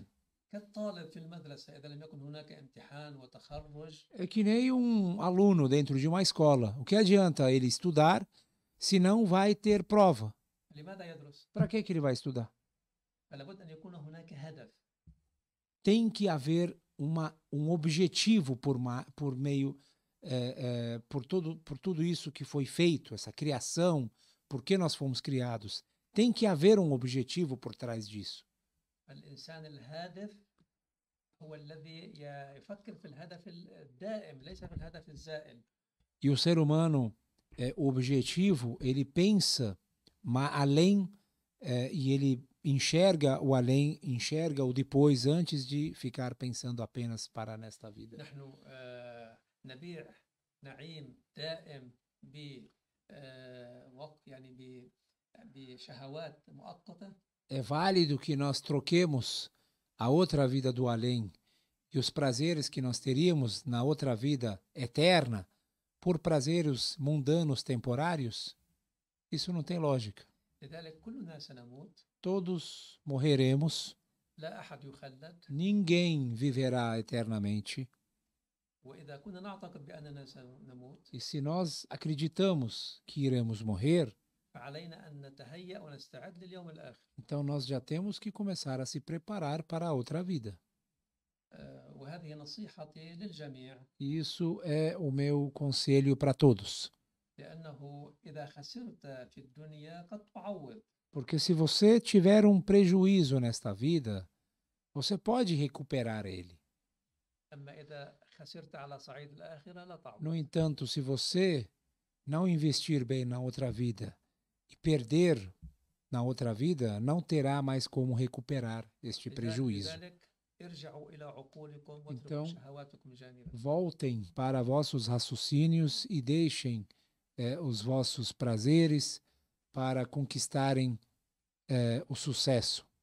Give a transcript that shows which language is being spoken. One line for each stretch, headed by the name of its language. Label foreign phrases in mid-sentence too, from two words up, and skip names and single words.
Arabic: كالطالب في المدرسة إذا لم يكن هناك امتحان وتخرج.
Portuguese: É que nem um aluno dentro de uma escola. O que adianta ele estudar se não vai ter prova?
Arabic: لماذا يدرس؟
Portuguese: Para que ele vai estudar?
Arabic: فلا بد أن يكون هناك هدف.
Portuguese: Tem que haver um objetivo por meio, por tudo isso que foi feito, essa criação, por que nós fomos criados. Tem que haver um objetivo por trás disso.
Arabic: الإنسان الهادف هو الذي يفكر في الهدف الدائم ليس في الهدف الزائل.
Portuguese: E o ser humano, o objetivo, ele pensa além e ele enxerga o além, enxerga o depois antes de ficar pensando apenas para nesta vida.
Arabic: نحن نبيع نعيم دائم يعني بشهوات مؤقتة.
Portuguese: É válido que nós troquemos a outra vida do além e os prazeres que nós teríamos na outra vida eterna por prazeres mundanos temporários? Isso não tem lógica.
Arabic: لذلك كلنا سنموت.
Portuguese: Todos morreremos.
Arabic: لا أحد يخلد.
Portuguese: Ninguém viverá eternamente.
Arabic: وإذا كنا نعتقد بأننا سنموت.
Portuguese: E se nós acreditamos que iremos morrer,
Arabic: فعلينا أن نتهيأ ونستعد لليوم الآخر.
Portuguese: então nós já temos que começar a se preparar para a outra vida.
Arabic: وهذه نصيحتي للجميع.
Portuguese: E isso é o meu conselho para todos.
Arabic: لأنه إذا خسرت في الدنيا قد تعوض.
Portuguese: Porque se você tiver um prejuízo nesta vida, você pode recuperar ele.
Arabic: أما إذا خسرت على صعيد الآخرة لا تعوض.
Portuguese: No entanto, se você não investir bem na outra vida e perder na outra vida, não terá mais como recuperar este prejuízo. Então, voltem para vossos raciocínios e deixem os vossos prazeres para conquistarem o sucesso.